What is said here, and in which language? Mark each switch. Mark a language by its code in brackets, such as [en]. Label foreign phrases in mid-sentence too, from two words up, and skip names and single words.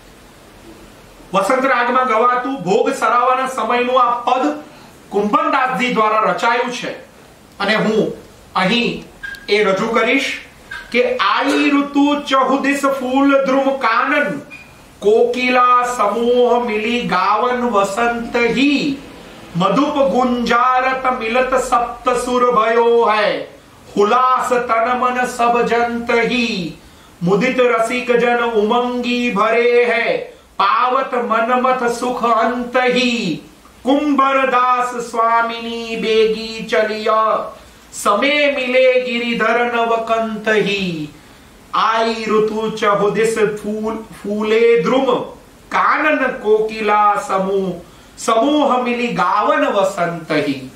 [gu] વસંત રાગમાં ગવાતું ભોગ સરાવાના સમયનું આ પદ કુંભનદાસજી દ્વારા રચાયું છે અને હું અહીં એ રજૂ કરીશ કે [bra] आई ऋतु चहुदिस फूल द्रुम कानन कोकिला समूह मिली गावन वसंत ही मधुप गुंजारत मिलत सप्त सुर भयो है हुलास तन मन सब जंत ही मुदित रसिक जन उमंगी भरे है पावत मनमथ सुख अंत ही कुंभरदास स्वामिनी बेगी चलिया समय मिले गिरिधर नवकंत ही आई ऋतु चहुदिस फूले द्रुम कानन कोकिला समूह मिली गावन वसंत ही.